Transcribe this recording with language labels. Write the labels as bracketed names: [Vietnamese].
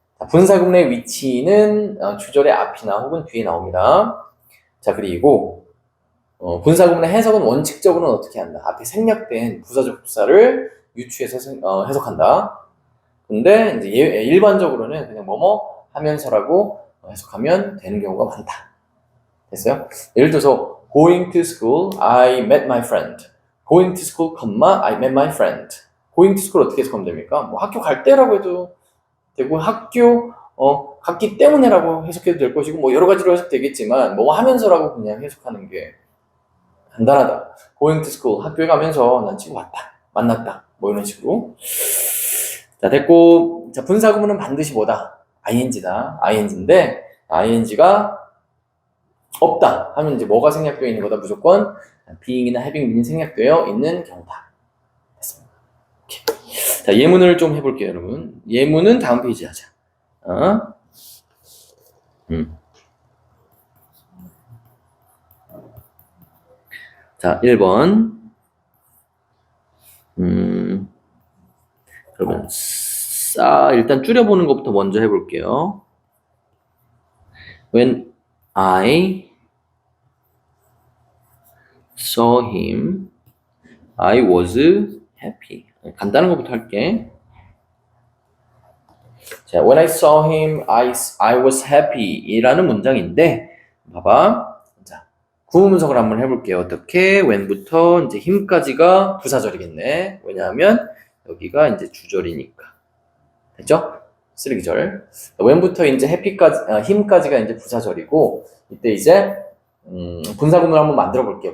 [Korean] 분사구문의 위치는 주절의 앞이나 혹은 뒤에 나옵니다. 자, 그리고 분사구문의 해석은 원칙적으로는 어떻게 한다? 앞에 생략된 부사접속사를 유추해서 해석한다. 근데 이제 일반적으로는 그냥 뭐뭐 하면서라고 해석하면 되는 경우가 많다. 됐어요? 예를 들어서 [English] going to school, I met my friend. going to school, I met my friend. going to school [Korean] 어떻게 해석하면 됩니까? 뭐 학교 갈 때라고 해도 되고, 학교 갔기 때문에라고 해석해도 될 것이고, 뭐 여러 가지로 해석되겠지만 뭐 하면서라고 그냥 해석하는 게 간단하다. [English] going to school, [Korean] 학교에 가면서 난 친구 왔다, 만났다, 뭐 이런 식으로. 자, 됐고. 자, 분사구문은 반드시 뭐다? ing다. ing인데 ing가 없다 하면 이제 뭐가 생략되어 있는 거다? 무조건 being이나 having being이 생략되어 있는 경우다. 됐습니다. 오케이. 자, 예문을 좀 해볼게요, 여러분. 예문은 다음 페이지 하자. 자, 1번. 그러면 일단 줄여보는 것부터 먼저 해볼게요. [English] When I saw him, I was happy. [Korean] 간단한 것부터 할게. 자, [English] when I saw him, I was happy [Korean] 이라는 문장인데, 봐봐. 자, 구문석을 한번 해볼게요. 어떻게? when부터 이제 him까지가 부사절이겠네. 왜냐하면 여기가 이제 주절이니까. 됐죠? 쓰레기절. when부터 이제 him까지가 이제 부사절이고, 이때 이제 분사구문을 한번 만들어 볼게요.